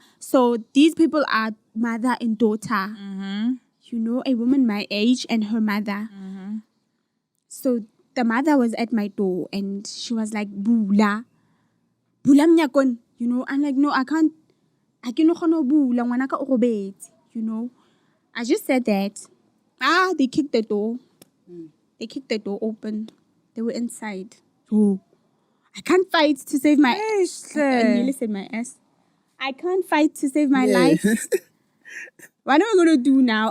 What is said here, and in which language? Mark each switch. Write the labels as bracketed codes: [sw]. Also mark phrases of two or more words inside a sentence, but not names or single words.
[en] So these people are mother and daughter. You know, a woman my age and her mother. So the mother was at my door and she was like, [nso] Bula mnyakon. [en] You know, I'm like, no, I can't. I cannot [nso] bula ngwanaka o robetse. [en] You know, I just said that. They kicked the door. They kicked the door open. They were inside. Oh, I can't fight to save my. Eish, I nearly said my ass. I can't fight to save my life. What am I gonna do now?